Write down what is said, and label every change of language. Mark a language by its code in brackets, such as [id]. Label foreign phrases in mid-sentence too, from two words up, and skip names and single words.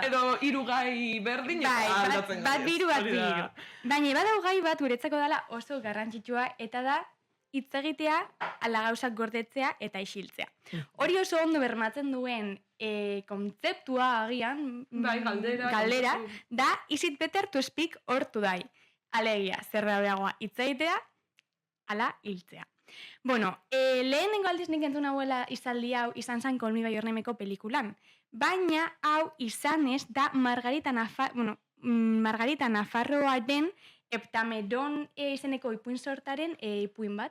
[eu] Edo 3 gai berdin eta aldatzen bat biru. Baina badau gai bat guretzako dela oso garrantzitsua eta da hitz egitea, ala gauzak gordetzea eta isiltzea. Hori oso ondo bermatzen duen kontzeptua agian, galdera, da [en] is it better to speak or to die. [eu] Alegia, zer da beagoa hitz egitea, ala hiltzea. Bueno, lehenengo aldiz nik entzun hauela izaldi hau izan zen Call Me By Your Nameko pelikulan. Baina hau izanez da Margarita Nafarroaren Heptameron izeneko ipuin sortaren ipuin bat.